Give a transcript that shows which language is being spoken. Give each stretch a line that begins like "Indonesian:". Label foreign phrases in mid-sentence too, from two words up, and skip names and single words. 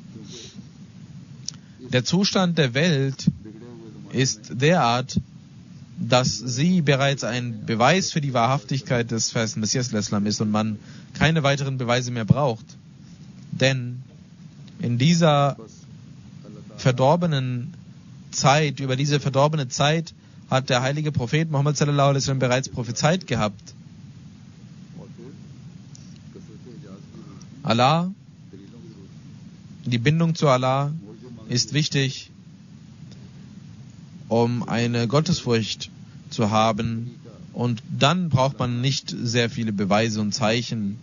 German: Der Zustand der Welt ist derart, dass sie bereits ein Beweis für die Wahrhaftigkeit des verheißenen Messias Islam ist und man keine weiteren Beweise mehr braucht. Denn in dieser verdorbenen Zeit, über diese verdorbene Zeit hat der heilige Prophet Muhammad
Arabic: صلى الله عليه وسلم
German: bereits prophezeit gehabt. Allah, die Bindung zu Allah ist wichtig, um eine Gottesfurcht zu haben und dann braucht man nicht sehr viele Beweise und Zeichen.